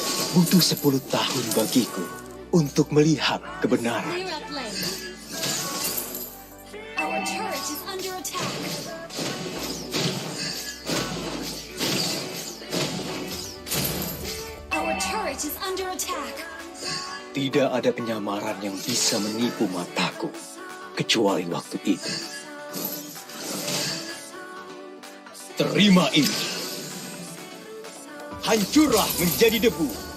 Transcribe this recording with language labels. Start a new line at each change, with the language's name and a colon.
Indonesian: Butuh 10 tahun bagiku untuk melihat kebenaran.
English: Clear up lane. Our turret is under attack. Our turret is under attack.
Indonesian: Tidak ada penyamaran yang bisa menipu mataku, kecuali waktu itu. Terima ini. Hancurlah menjadi debu.